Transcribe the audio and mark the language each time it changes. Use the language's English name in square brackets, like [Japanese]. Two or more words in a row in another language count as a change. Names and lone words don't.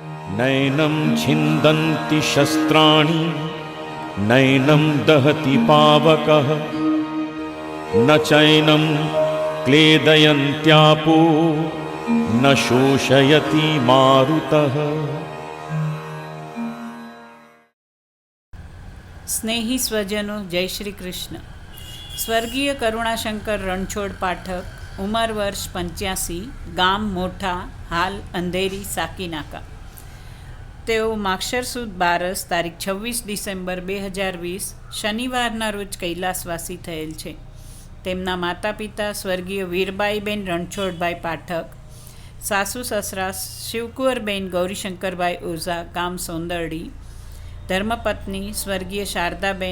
[Sanskrit] नैनं छिन्दन्ति शस्त्राणि नैनं दहति पावकः न चैनं क्लेदयन्त्यापो न शोषयति मारुतः। [Hindi] स्नेही स्वजनों, जय श्री कृष्ण। [Gujarati] स्वर्गीय करुणाशंकर रણછોડ પાઠક, ઉંમર વર્ષ 85, ગામ મોઠા, હાલ અંધેરી સાકીનાકા. તેઓ માક્ષર સુદ બારસ તારીખ 26 ડિસેમ્બર 2020 શનિવારના રોજ કૈલાસવાસી થયેલ છે. તેમના માતા પિતા સ્વર્ગીય વીરબાઈબેન રણછોડભાઈ પાઠક, સાસુ સસરા શિવકુંવરબેન ગૌરીશંકરભાઈ ઓઝા, ગામ સોંદરડી, ધર્મપત્ની સ્વર્ગીય શારદાબેન,